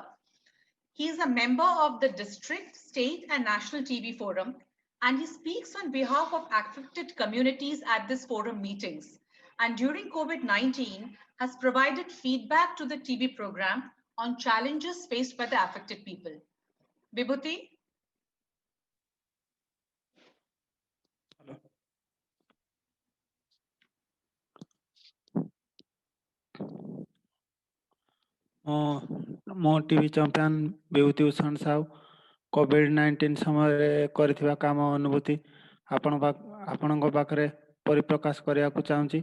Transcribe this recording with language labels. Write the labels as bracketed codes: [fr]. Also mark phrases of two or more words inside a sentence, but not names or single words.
[en] He is a member of the district, state and national TB forum, and he speaks on behalf of affected communities at this forum meetings. And during COVID-19 has provided feedback to the TB program on challenges faced by the affected people. Bibhuti? [or] ମୋ [en] TB champion [or] ବିଭୂତି ଭୂଷଣ ସାହୁ କୋଭିଡ-19 ସମୟରେ କରିଥିବା କାମ ଅନୁଭୂତି ଆପଣଙ୍କ ପାଖରେ ପରିପ୍ରକାଶ କରିବାକୁ ଚାହୁଁଛି।